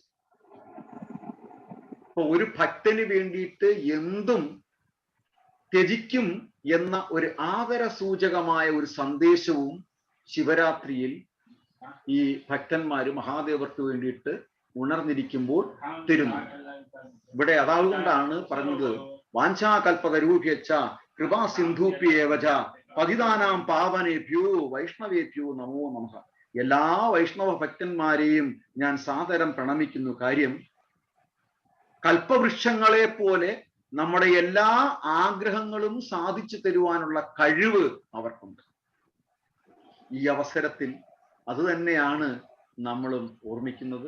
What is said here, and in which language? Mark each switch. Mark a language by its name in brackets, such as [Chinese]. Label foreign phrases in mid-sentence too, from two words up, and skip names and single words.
[Malayalam] അപ്പൊ ഒരു ഭക്തന് വേണ്ടിയിട്ട് എന്തും ത്യജിക്കും എന്ന ഒരു ആദര സൂചകമായ ഒരു സന്ദേശവും ശിവരാത്രിയിൽ ഈ ഭക്തന്മാര് മഹാദേവർക്ക് വേണ്ടിയിട്ട് ഉണർന്നിരിക്കുമ്പോൾ തരുന്നു. ഇവിടെ അതുകൊണ്ടാണ് പറഞ്ഞത് [Sanskrit] വാഞ്ചാകൽപതരൂഭ്യച്ച കൃപാ സിന്ധൂപ്യേവച പതിതാനാം പാവനേഭ്യോ വൈഷ്ണവേഭ്യോ നമോ നമഃ. [Malayalam] എല്ലാ വൈഷ്ണവ ഭക്തന്മാരെയും ഞാൻ സാദരം പ്രണമിക്കുന്നു. കാര്യം കൽപ്പവൃക്ഷങ്ങളെ പോലെ നമ്മുടെ എല്ലാ ആഗ്രഹങ്ങളും സാധിച്ചു തരുവാനുള്ള കഴിവ് അവർക്കുണ്ട്. ഈ അവസരത്തിൽ അത് തന്നെയാണ് നമ്മളും ഓർമ്മിക്കുന്നത്.